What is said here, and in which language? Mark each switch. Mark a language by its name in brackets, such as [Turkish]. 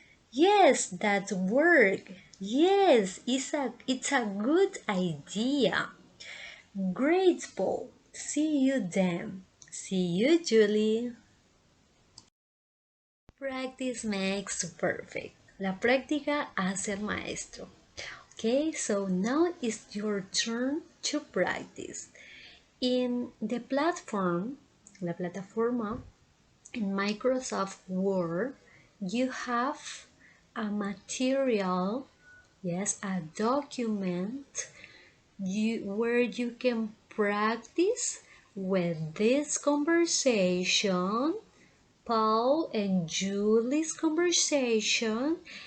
[English] Yes, that work. Yes, it's a good idea. Great, Paul. See you then. See you, Julie. Practice makes perfect. [Spanish] La práctica hace el maestro. [English] Okay, so now it's your turn to practice. In the platform, [Spanish] la plataforma, [English] in Microsoft Word, you have a material, yes, a document where you can practice with this conversation, Paul and Julie's conversation.